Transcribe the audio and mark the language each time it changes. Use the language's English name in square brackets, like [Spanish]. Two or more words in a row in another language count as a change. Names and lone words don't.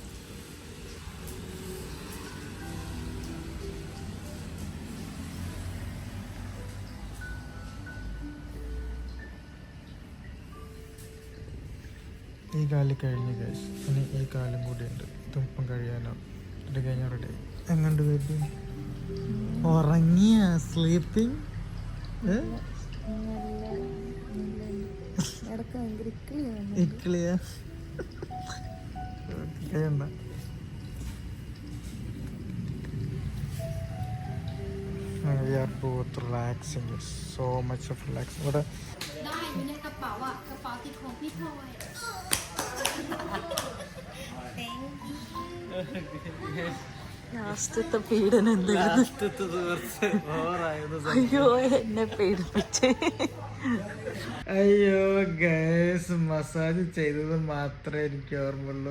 [Malayalam] ഈ കാല് കഴിഞ്ഞ് കഴിച്ച് ഇനി ഈ കാലും കൂടി ഉണ്ട്, തുമ്പം കഴിയാനോ. ഇത് കഴിഞ്ഞ റെഡി. എങ്ങോട്ട് ബേബി? ഉറങ്ങിയ സ്ലീപ്പിംഗ്? ഇക്ലിയാ? [English] We are both relaxing, so much of relaxing. What? [Thai] ได้อยู่ในกระเป๋าอ่ะกระเป๋าติดของพี่พลอย [Malayalam] ലാസ്റ്റത്തെ പീഡനം എന്തായിരുന്നു? അയ്യോ എന്നെ പീഡിപ്പിച്ച്. അയ്യോ ഗൈസ്, മസാജ് ചെയ്തത് മാത്രമേ എനിക്ക് ഓർമ്മയുള്ളൂ.